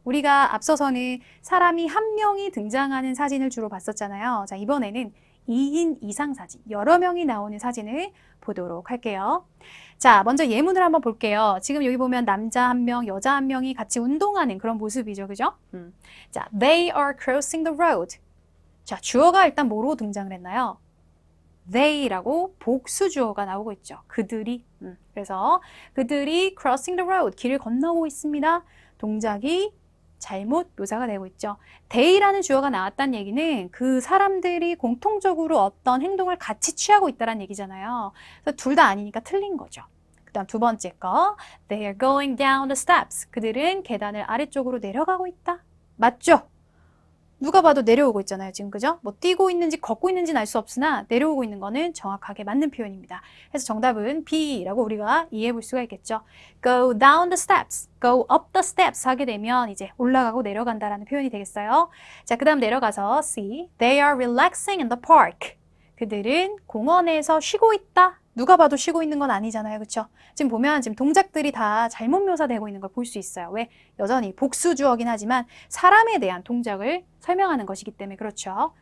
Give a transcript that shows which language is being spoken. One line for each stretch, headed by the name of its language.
Korean: 우리가 앞서서는 사람이 한 명이 등장하는 사진을 주로 봤었잖아요. 자, 이번에는 2인 이상 사진, 여러 명이 나오는 사진을 보도록 할게요. 자, 먼저 예문을 한번 볼게요. 지금 여기 보면 남자 한 명, 여자 한 명이 같이 운동하는 그런 모습이죠. 그죠?
English: 자, they are crossing the road.
Korean: 자, 주어가 일단 뭐로 등장을 했나요? they라고 복수 주어가 나오고 있죠. 그들이. 그래서 그들이 crossing the road, 길을 건너고 있습니다. 동작이 잘못 묘사가 되고 있죠. they라는 주어가 나왔다는 얘기는 그 사람들이 공통적으로 어떤 행동을 같이 취하고 있다는 얘기잖아요. 그래서 둘 다 아니니까 틀린 거죠.
English: 그 다음 두 번째 거, they are going down the steps.
Korean: 그들은 계단을 아래쪽으로 내려가고 있다. 맞죠? 누가 봐도 내려오고 있잖아요. 지금 그죠? 뭐 뛰고 있는지 걷고 있는지는 알 수 없으나 내려오고 있는 거는 정확하게 맞는 표현입니다. 그래서 정답은 B라고 우리가 이해해 볼 수가 있겠죠.
English: Go down the steps, go up the steps 하게 되면 이제 올라가고 내려간다라는 표현이 되겠어요. 자, 그 다음 내려가서 C, they are relaxing in the park.
Korean: 그들은 공원에서 쉬고 있다. 누가 봐도 쉬고 있는 건 아니잖아요. 그렇죠? 지금 보면 지금 동작들이 다 잘못 묘사되고 있는 걸 볼 수 있어요. 왜? 여전히 복수 주어긴 하지만 사람에 대한 동작을 설명하는 것이기 때문에 그렇죠.